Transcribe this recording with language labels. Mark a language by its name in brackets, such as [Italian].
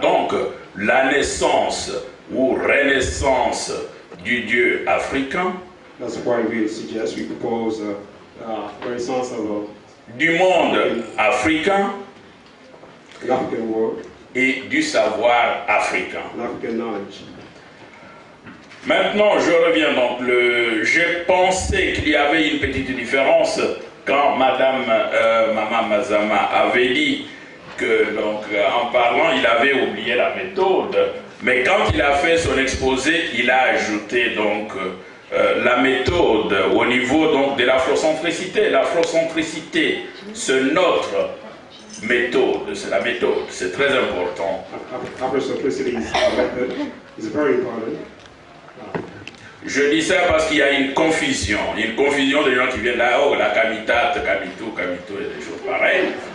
[French] Donc, la naissance ou renaissance du Dieu africain. [English] That's why we suggest, we propose renaissance of [French] du monde africain [English] l'African world, [French] et du savoir africain. [English] L'African knowledge. [French] Maintenant, je reviens donc. J'ai pensé qu'il y avait une petite différence quand Maman Mazama avait dit que, donc, en parlant, il avait oublié la méthode. Mais quand il a fait son exposé, il a ajouté donc la méthode au niveau donc, de l'afrocentricité. L'afrocentricité, c'est notre méthode, c'est la méthode, c'est très important. [English] Afrocentricity is very important. [French] Je dis ça parce qu'il y a une confusion des gens qui viennent là, oh, la Kamitate, Kamito, et des choses pareilles.